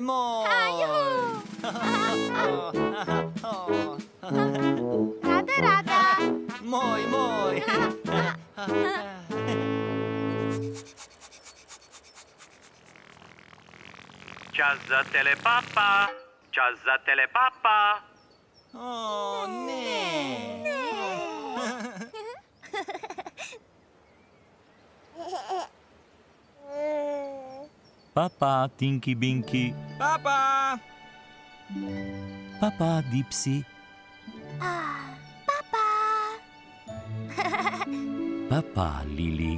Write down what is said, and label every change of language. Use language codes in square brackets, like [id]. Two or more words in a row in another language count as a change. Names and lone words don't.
[sl] Juhu. Rada. Moj. Čas za Telepapa. Čas za Telepapa. O ne. Papa, Tinky Binky. Papa. Papa, Dipsy. Papa, Lili.